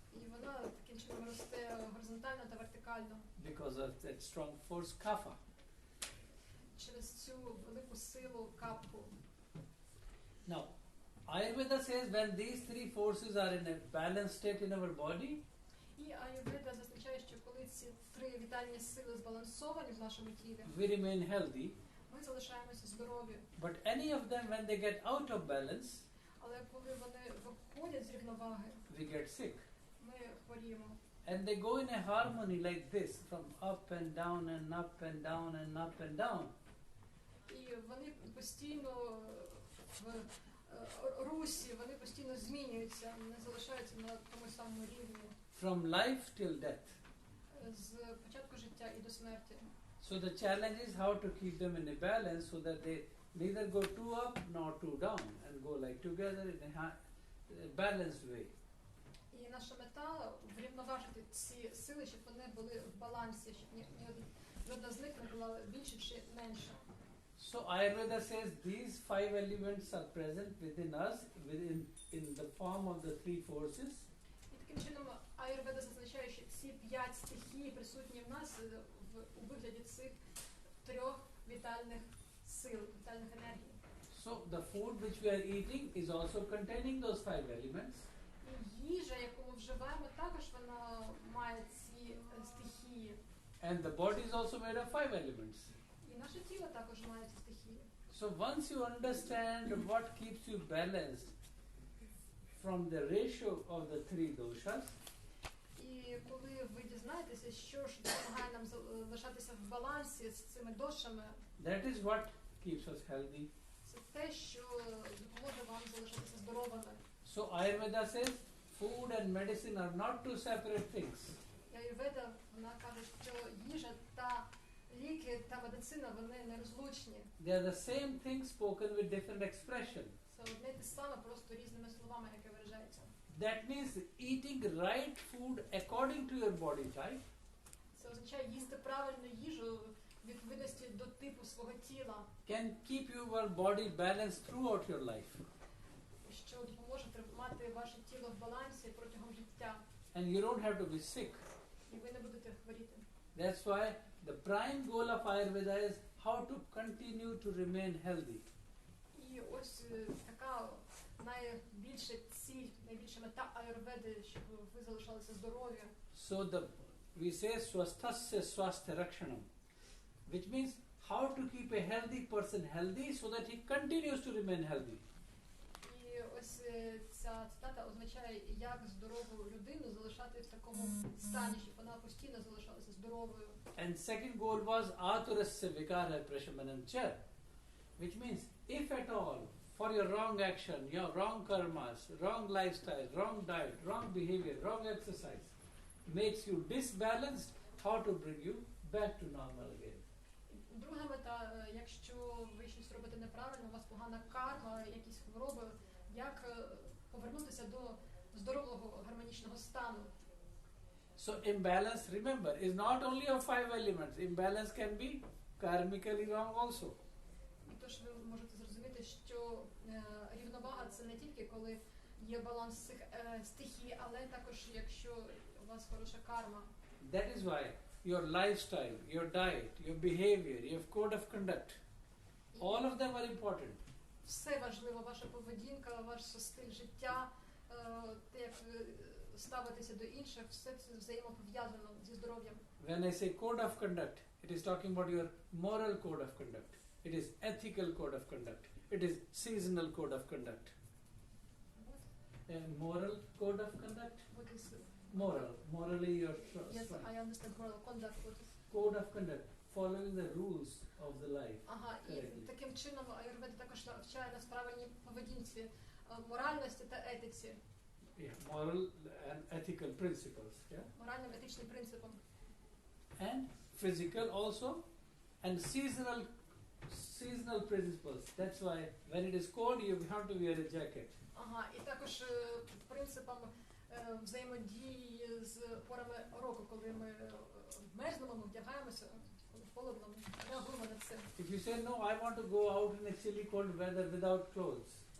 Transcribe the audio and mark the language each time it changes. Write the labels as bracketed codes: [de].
[uk] І вона таким чином росте горизонтально та вертикально [en] because of that strong force kapha. [uk] через цю велику силу капху. [en] Now, Ayurveda says when these three forces are in a balanced state in our body, [uk] І аюрведа зазначає, що коли ці три вітальні сили збалансовані в нашому тілі, [en] we remain healthy. [uk] ми залишаємося здорові. [en] But any of them, when they get out of balance, [uk] Але коли вони виходять з рівноваги, [en] we get sick. [uk] ми хворіємо. [en] And they go in a harmony like this, from up and down and up and down and up and down. [uk] І вони постійно в русі, вони постійно змінюються, не залишаються на тому самому рівні [en] From life till death. [uk] з початку життя і до смерті. [en] So the challenge is how to keep them in a balance so that they neither go too up nor too down and go like together in a balanced way. [uk] І наша мета врівноважити ці сили, щоб вони були в балансі, щоб ні одна з них не була більше чи менше. [en] So Ayurveda says these five elements are present within us, in the form of the three forces. [uk] І таким чином аюрведа зазначає, що ці 5 стихій присутні в нас у вигляді цих трьох вітальних сил, вітальних енергій. [en] So the food which we are eating is also containing those five elements. [uk] І їжа, яку ми вживаємо, також вона має ці стихії. [en] And the body is also made of five elements. [uk] І наше тіло також має ці стихії. [en] So once you understand what keeps you balanced from the ratio of the three doshas, [uk] І коли ви дізнаєтеся, що ж допомагає нам залишатися в балансі з цими дошами, [en] that is what keeps us healthy. [uk] це те, що допоможе вам залишатися здоровими. [en] So Ayurveda says food and medicine are not two separate things. [uk] І аюрведа, вона каже, що їжа та ліки та медицина, вони нерозлучні. [en] They are the same thing spoken with different expression. [uk] Це одне й те саме, просто різними словами, яке виражається. [en] That means eating right food according to your body type [uk] Це означає їсти правильну їжу в відповідності до типу свого тіла, [en] can keep your body balanced throughout your life. [uk] що допоможе тримати ваше тіло в балансі протягом життя. [en] And you don't have to be sick. [uk] І ви не будете хворіти. [en] That's why the prime goal of Ayurveda is how to continue to remain healthy. [uk] І ось така найбільша ціль, найбільша мета аюрведи, щоб ви залишалися здорові. [en] So we say [sa] swasthasya swasthya rakshanam, [en] which means how to keep a healthy person healthy so that he continues to remain healthy. [uk] І ось ця цитата означає, як здорову людину залишати в такому стані, щоб вона постійно залишалася здоровою. [en] And second goal was [sa] aturasya vikara prashamanam cha, [en] which means if at all for your wrong action, your wrong karmas, wrong lifestyle, wrong diet, wrong behavior, wrong exercise makes you disbalanced, how to bring you back to normal again. [uk] Друга мета, якщо ви щось робите неправильно, у вас погана карма, якісь хвороби, як повернутися до здорового гармонічного стану. [en] So imbalance, remember, is not only of five elements. Imbalance can be karmically wrong also. [uk] І тож ви можете зрозуміти, що рівновага це не тільки коли є баланс цих стихій, але також якщо у вас хороша карма. [en] That is why your lifestyle, your diet, your behavior, your code of conduct, all of them are important. [uk] Все важливо, ваша поведінка, ваш стиль життя, те, як ви ставитеся до інших, все це взаємопов'язано зі здоров'ям. [en] When I say code of conduct, it is talking about your moral code of conduct. It is ethical code of conduct. It is seasonal code of conduct. A moral code of conduct? What is Moral. Morally you're Yes, strong. I understand moral conduct. What is Code of conduct. Following the rules of the life. [uk] Ага, і [en] Correctly. [uk] таким чином аюрведа також навчає нас правильній поведінці, моральності та етиці, [en] Yeah, moral and ethical principles. Yeah? [uk] моральним етичним принципам. [en] And physical also, and seasonal principles. That's why when it is cold, you have to wear a jacket. [uk] Ага, і також принципам взаємодії з порами року, коли ми мерзнемо, ми вдягаємося, коли холодно, ми реагуємо на це. [en] If you say no, I want to go out in a chilly cold weather without clothes,